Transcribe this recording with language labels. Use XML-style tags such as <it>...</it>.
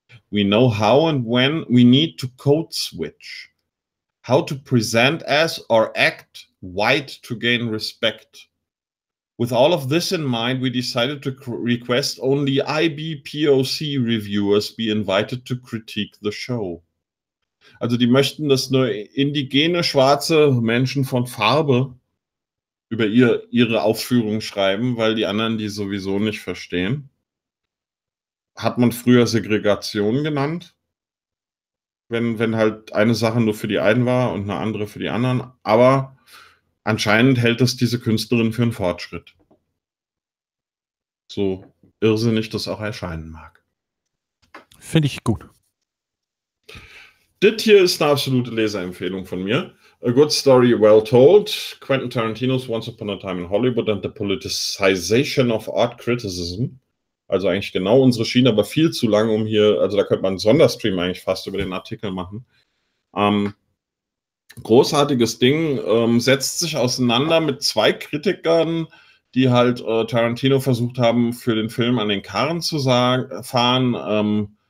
<en>We know how and when we need to code switch, how to present as or act white to gain respect. With all of this in mind, we decided to request only IBPOC reviewers be invited to critique the show.</en> <de>Also die möchten, dass nur indigene, schwarze Menschen von Farbe über ihre Aufführung schreiben, weil die anderen die sowieso nicht verstehen. Hat man früher Segregation genannt, wenn halt eine Sache nur für die einen war und eine andere für die anderen. Aber anscheinend hält das diese Künstlerin für einen Fortschritt. So irrsinnig das auch erscheinen mag. Finde ich gut. Das hier ist eine absolute Leseempfehlung von mir.</de> <en>A good story well told. Quentin Tarantino's Once Upon a Time in Hollywood and the Politicization of Art Criticism.</en> <de>Also eigentlich genau unsere Schiene, aber viel zu lang, um hier, also da könnte man einen Sonderstream eigentlich fast über den Artikel machen. Großartiges Ding, setzt sich auseinander mit zwei Kritikern, die halt Tarantino versucht haben, für den Film an den Karren zu fahren.</de>